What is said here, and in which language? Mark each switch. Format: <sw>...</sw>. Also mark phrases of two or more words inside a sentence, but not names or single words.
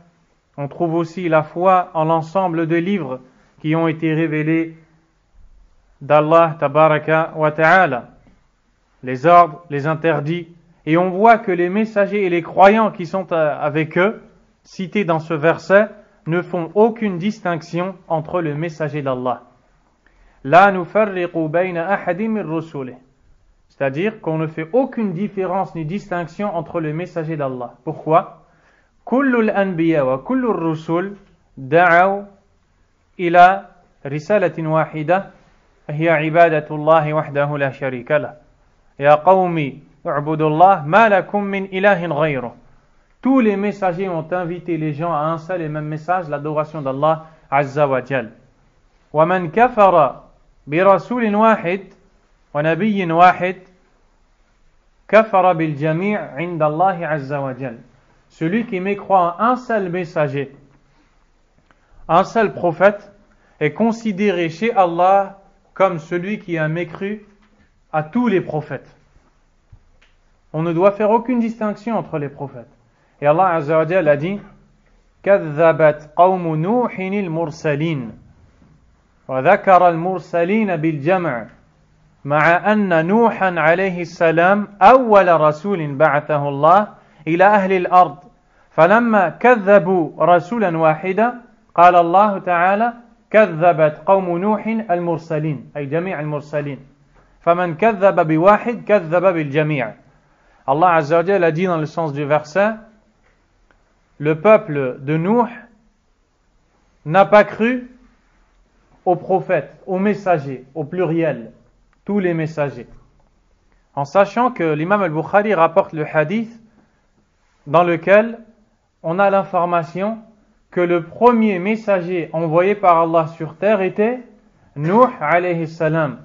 <fr>On trouve aussi la foi en l'ensemble des livres qui ont été révélés d'Allah</fr> <ar>تبارك وتعالى,</ar> <fr>les ordres, les interdits, et on voit que les messagers et les croyants qui sont avec eux, cités dans ce verset, ne font aucune distinction entre le messager d'Allah.</fr> <ar>لا نفرق بين أحد من رسله.</ar> <fr>C'est-à-dire qu'on ne fait aucune différence ni distinction entre le messager d'Allah. Pourquoi?</fr> <ar>كل الأنبياء وكل الرسل دعوا إلى رسالة واحدة هي عبادة الله وحده لا شريك له. يا قوم اعبدوا الله ما لكم من إله غيره.</ar> <fr>Tous les messagers ont invité les gens à un seul et même message, l'adoration d'Allah</fr> <ar>عز وجل. ومن كفر برسول واحد ونبي واحد كفر بالجميع عند الله عز وجل.</ar> <fr>Celui qui mécroit en un seul messager, un seul prophète, est considéré chez Allah comme celui qui a mécru à tous les prophètes. On ne doit faire aucune distinction entre les prophètes. Et Allah Azza wa Jalla a dit</fr> <ar>كذبت قوم نوح المرسلين وذكر المرسلين بالجمع مع أن نوحا عليه السلام أول رسول بعثه الله إلى أهل الأرض فلما كذبوا رسولا واحدا قال الله تعالى كذبت قوم نوح المرسلين أي جميع المرسلين فمن كذب بواحد كذب بالجميع.</ar> <fr>Allah</fr> <ar>عز وجل</ar> <fr>a dit dans le sens du verset, le peuple de Nuh n'a pas cru aux prophètes, aux messagers, au pluriel, tous les messagers. En sachant que l'imam al-Bukhari rapporte le hadith dans lequel on a l'information que le premier messager envoyé par Allah sur terre était Nuh</fr> <ar>عليه السلام.</ar>